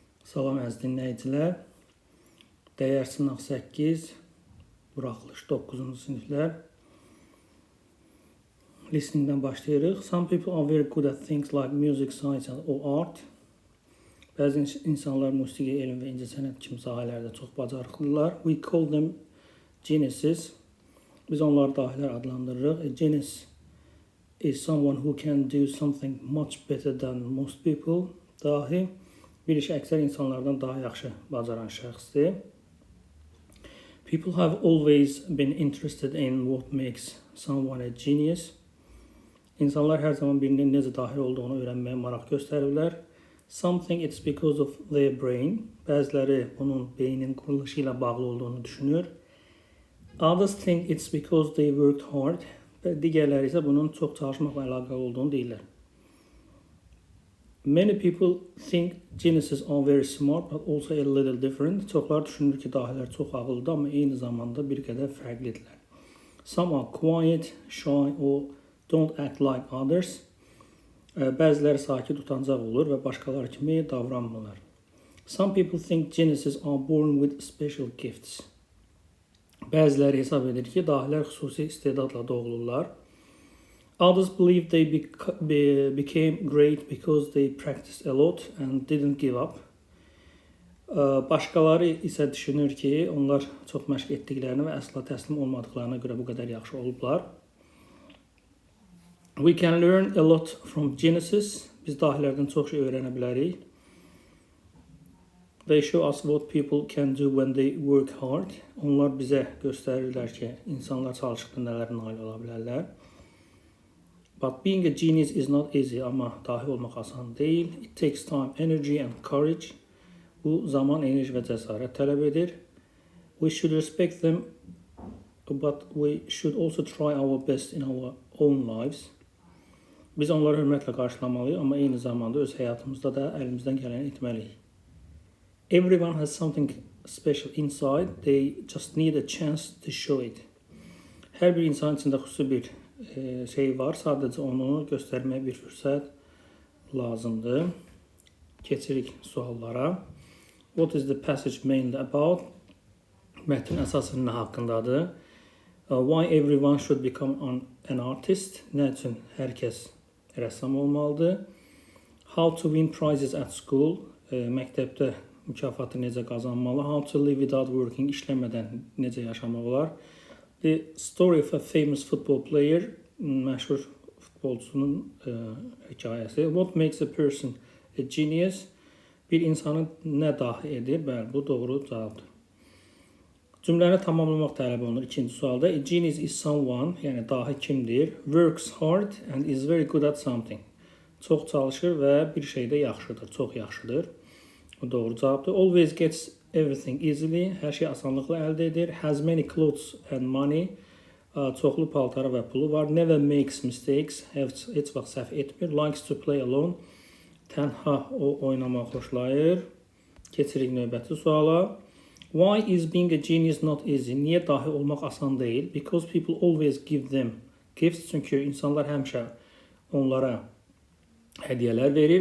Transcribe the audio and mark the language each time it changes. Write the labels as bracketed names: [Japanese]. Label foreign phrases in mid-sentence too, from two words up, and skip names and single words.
[Azerbaijani] Salam əziz dinləyicilər. Dəyər sınaq 8, buraxılış 9-cu siniflər. Listeningdən başlayırıq. [English] Some people are very good at things like music, science or art. [Azerbaijani] Bəzi insanlar musiqi, elm və incəsənət kimi sahələrdə çox bacarıqlılar. [English] We call them geniuses. [Azerbaijani] Biz onları dahilər adlandırırıq. [English] A genius is someone who can do something much better than most people. [Azerbaijani] Dahi bir işi əksər insanlardan daha yaxşı bacaran şəxsdir. [English] People have always been interested in what makes someone a genius. [Azerbaijani] İnsanlar hər zaman birinin necə dahi olduğunu öyrənməyə maraq göstərirlər. [English] Some think it's because of their brain. [Azerbaijani] Bəziləri bunun beynin quruluşu ilə bağlı olduğunu düşünür. [English] Others think it's because they worked hard. [Azerbaijani] Və digərləri isə bunun çox çalışmaqla əlaqəli olduğunu deyirlər. [English] Many people think geniuses are very smart but also a little different. [Azerbaijani] Çoxlar düşünür ki, dahilər çox ağıllıdır, amma eyni zamanda bir qədər fərqlidirlər. [English] Some are quiet, shy or don't act like others. [Azerbaijani] Bəziləri sakit, utancaq olur və başqaları kimi davranmırlar. [English] Some people think geniuses are born with special gifts. [Azerbaijani] Bəziləri hesab edir ki, dahilər xüsusi istedadla doğulurlar. [English] Others believe they became great because they practiced a lot and didn't give up. [Azerbaijani] Başqaları isə düşünür ki, onlar çox məşq etdiklərini və əsla təslim olmadıqlarına görə bu qədər yaxşı olublar. [English] We can learn a lot from geniuses. [Azerbaijani] Biz dahilərdən çox şey öyrənə bilərik. [English] They show us what people can do when they work hard. [Azerbaijani] Onlar bizə göstərirlər ki, insanlar çalışdıqda nələrə nail ola bilərlər. [English] But being a genius is not easy. [Azerbaijani] Amma dahi olmaq asan deyil. [English] It takes time, energy and courage. [Azerbaijani] Bu zaman, enerji və cəsarət tələb edir. [English] We should respect them, but we should also try our best in our own lives. [Azerbaijani] Biz onları hörmətlə qarşılamalıyıq, amma eyni zamanda öz həyatımızda da əlimizdən gələni etməliyik. [English] Everyone has something special inside. They just need a chance to show it. [Azerbaijani] Hər bir insan içində xüsusi bir şey var, sadəcə onu göstərməyə bir fürsət lazımdır. Keçirik suallara. [English] What is the passage mainly about? [Azerbaijani] Mətn əsasən nə haqqındadır? [English] Why everyone should become an artist? [Azerbaijani] Nə üçün hər kəs rəssam olmalıdır? [English] How to win prizes at school? [Azerbaijani] Məktəbdə mükafatı necə qazanmalı? [English] How to live without working? [Azerbaijani] İşləmədən necə yaşamaq olar? [English] The story of a famous football player, [Azerbaijani] məşhur futbolçunun hekayəsi. [English] What makes a person a genius? [Azerbaijani] Bir insanı nə dahi edir? Bəli, bu doğru cavabdır. Cümləni tamamlamaq tələb olunur ikinci sualda. [English] A genius is someone, [Azerbaijani] yəni dahi kimdir? [English] Works hard and is very good at something. [Azerbaijani] Çox çalışır və bir şeydə yaxşıdır, çox yaxşıdır. Bu doğru cavabdır. [English] Always gets everything easily. [Azerbaijani] Hər şey asanlıqla əldə edir. [English] Has many clothes and money. [Azerbaijani] Çoxlu paltarı və pulu var. [English] Never makes mistakes. [Azerbaijani] Heç vaxt səhv etmir. [English] Likes to play alone. [Azerbaijani] Tənha o oynamaq xoşlayır. Keçirik növbəti suala. [English] Why is being a genius not easy? [Azerbaijani] Niyə dahi olmaq asan deyil? [English] Because people always give them gifts. [Azerbaijani] Çünki insanlar həmişə onlara hədiyyələr verir.